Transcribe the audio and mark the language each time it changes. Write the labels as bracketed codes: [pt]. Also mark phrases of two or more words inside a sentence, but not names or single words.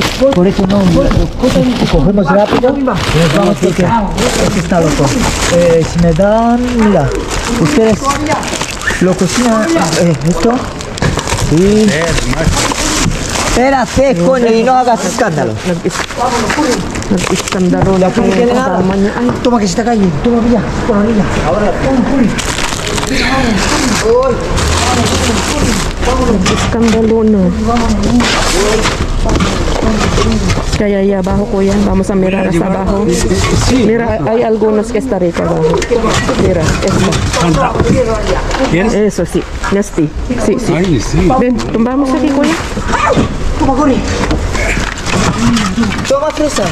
[es] Por eso no, cogemos rápido y nos vamos porque este está loco. Si me dan, mira, ustedes lo cocinan esto. Sí. Espérate, coño, y no hagas escándalo. [tl] Nag-iskandalo na [es] ¿Cómo quiere nada? [tl] kasama niya. Ay, [es] Toma que se está cayendo, toma ya, por la orilla. Ahora, [tl] iskandalo na. [es] Kaya ahí abajo, kuya. Vamos a mirar hasta abajo. Sí. Mira, hay algunos que está rico abajo. Mira, esto. ¿Quieres? Eso sí, nasty. Sí, sí. Ay, sí. Ven, vamos aquí, kuya. toma, corre. Toma fresas.